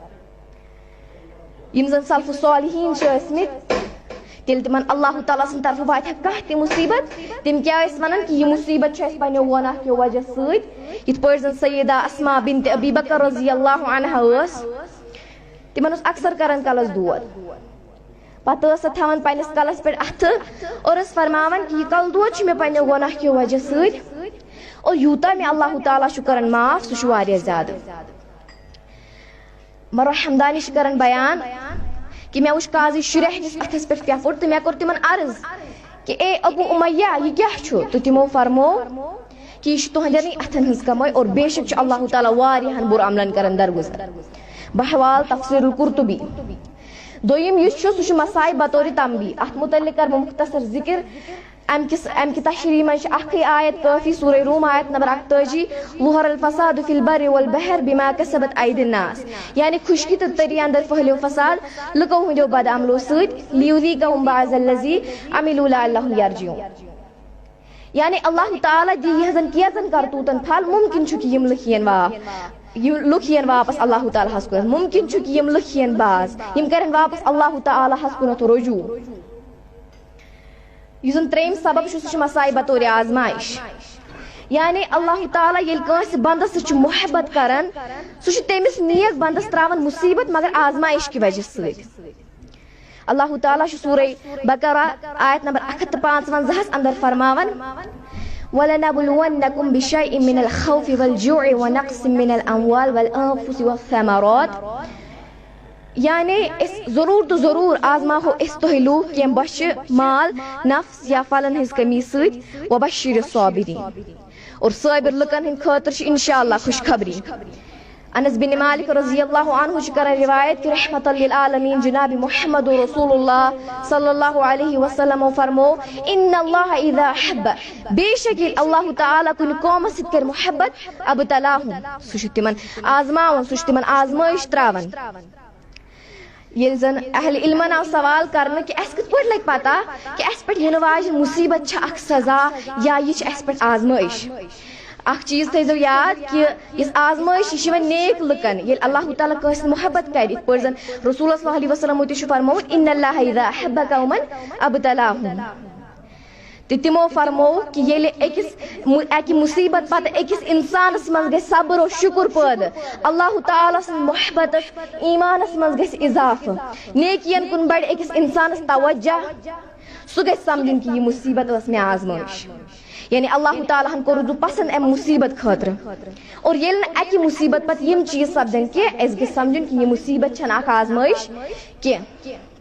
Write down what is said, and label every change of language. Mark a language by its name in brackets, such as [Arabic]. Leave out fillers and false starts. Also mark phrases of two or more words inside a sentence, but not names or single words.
[Kashmiri] یِم زن سلف صالحیٖن چھِ ٲسمٕتۍ تیٚلہِ تِمن اللہ تعالیٰ سٕنٛدِ طرفہٕ واتہِ ہا کانٛہہ تہِ مُصیٖبت تِم کیاہ ٲسۍ ونان کہِ یہِ مُصیٖبت چھُ اَسہِ پننٮ۪و گۄناہ کیو وجہ سۭتۍ یِتھ پٲٹھۍ زن سیدہ اسما بنت ابی بکر [Arabic] رضی اللہ عنہا [Kashmiri] ٲس تِمن اوس اکثر کران کلس دود پتہٕ ٲس سۄ تھاوان پننِس کلس پٮ۪ٹھ اَتھٕ اور ٲس فرماوان کہِ یہِ کلہٕ دود چھُ مےٚ پننٮ۪و گۄناہ کیو وجہ سۭتۍ اور یوٗتاہ مےٚ اللہ تعالیٰ چھُ کران معاف سُہ چھُ واریاہ زیادٕ مروہ حمدانی چھِ کران بیان کہ میں وٕچھ قاضی شُرٮ۪ح نِس اَتھس پٮ۪ٹھ پھٮ۪پھُر تہٕ مےٚ کوٚر تِمن عرض کہ اے ابو امیہ یہِ کیاہ چھُ تہٕ تِمو فرمو کہ یہِ چھُ تُہنٛدٮ۪نٕے اَتھن ہٕنٛز کمٲے اور بے شک چھُ اللہ تعالیٰ واریاہن بُرٕ عملن کران درگُزر بحوال تفسیٖر القرطبی دوٚیِم یُس چھُ سُہ چھُ مسائے بطورِ تنبیہ اتھ متعلق کرٕ بہٕ مختصر ذکر امہِ کہِ تشریح منٛز چھِ اکھٕے آیت کٲفی سورہ روم آیت نمبر 48 [Arabic] ظہر الفساد فی البر والبحر بما کسبت ایدی الناس [Kashmiri] یعنی خُشکی تہٕ تٔری اندر پھہلیو فساد لُکو ہٕنٛدیو بد عملو سۭتۍ [Arabic] لیُذیٖقہُم بعض الذی عملوا لعلہم یرجعون [Kashmiri] یعنی اللہ تعالیٰ دی یِہنٛزن کینٛژن کرتوٗتن پھل ممکن چھُ کہِ یِم لُکھ یِن واپس اللہ تعالیٰ ہس کُنتھ ممکن چھُ کہِ یِم لُکھ یِن باز یِم کرن واپس اللہ تعالیٰ ہس کُنتھ رجوع یُس زن ترٛیٚیِم سبب چھُ سُہ چھُ مسائے بطورِ آزمائش یعنی اللہ تعالیٰ ییٚلہِ کٲنٛسہِ بنٛدس سۭتۍ چھُ محبت کران سُہ چھُ تٔمِس نیک بنٛدس تراوان مُصیٖبت مگر آزمائش کہِ وجہ سۭتۍ اللہ تعالیٰ چھُ سورہ بقرہ آیت نمبر 155 اندر فرماوان [Arabic] وَلَنَبْلُوَنَّكُمْ بِشَيْءٍ مِّنَ الْخَوْفِ وَالْجُوعِ وَنَقْصٍ مِّنَ الْأَمْوَالِ وَالْأَنفُسِ وَالثَّمَرَاتِ [Kashmiri] یعنی أسۍ ضروٗر تہٕ ضروٗر آزماہو أسۍ تُہۍ لوٗکھ کینٛہہ بۄچھِ مال نفس یا پھلن ہٕنٛز کٔمی سۭتۍ [Arabic] وَبَشِّرِ الصابِریٖن [Kashmiri] اور صٲبِر لُکن ہٕنٛدِ خٲطرٕ چھِ [Arabic] انشاء اللہ [Kashmiri] خوشخبری انس بن مالک [Arabic] رضی اللہ عنہ [Kashmiri] چھُ کران روایت کہ [Arabic] رحمت للعالمین [Kashmiri] جناب محمد رسول اللہ [Arabic] صلی اللہ علیہ وسلم [Kashmiri] فرمو [Arabic] ان اللہ اذا احب [Kashmiri] بے شک ییٚلہِ اللہ تعالیٰ کُنہِ قومس سۭتۍ کرِ محبت ابتلاہم سُہ چھُ تِمن آزماوان سُہ چھُ تِمن آزمٲیش تراوان ییٚلہِ زن اہل علمن آو سوال کرنہٕ کہِ اسہِ کِتھ پٲٹھۍ لگہِ پتہ کہِ اسہِ پٮ۪ٹھ یِنہٕ واجیٚنۍ مُصیٖبت چھِ اکھ سزا یا یہِ چھِ اسہِ پٮ۪ٹھ آزمٲیش اکھ چیٖز تھٲیزیو یاد کہِ یۄس آزمٲیش یہِ چھِ یِوان نیک لُکن ییٚلہِ اللہ تعالیٰ کٲنٛسہِ محبت کرِ یِتھ پٲٹھۍ زن رسول [Arabic] صلی اللہ علیہ وسلمو [Kashmiri] تہِ چھُ فرمومُت [Arabic] ان اللہ اذا احب قومن ابتلاہم [Kashmiri] تہٕ تِمو فرمو کہِ ییٚلہِ اکہِ مُصیٖبت پتہٕ أکِس انسانس منٛز گژھِ صبر و شُکر پٲدٕ اللہ تعالیٰ سٕنٛز محبتس ایٖمانس منٛز گژھِ اضافہٕ نیکین کُن بڑِ أکِس انسانس توجہ سُہ گژھِ سمجھُن کہِ یہِ مُصیٖبت ٲس مےٚ آزمٲیش یعنی اللہ تعالیٰ ہن کوٚر رُدوٗ پسنٛد امہِ مُصیٖبت خٲطرٕ اور ییٚلہِ نہٕ اکہِ مُصیٖبت پتہٕ یِم چیٖز سپدن کینٛہہ اسہِ گژھِ سمجھُن کہِ یہِ مُصیٖبت چھنہٕ اکھ آزمٲیش کینٛہہ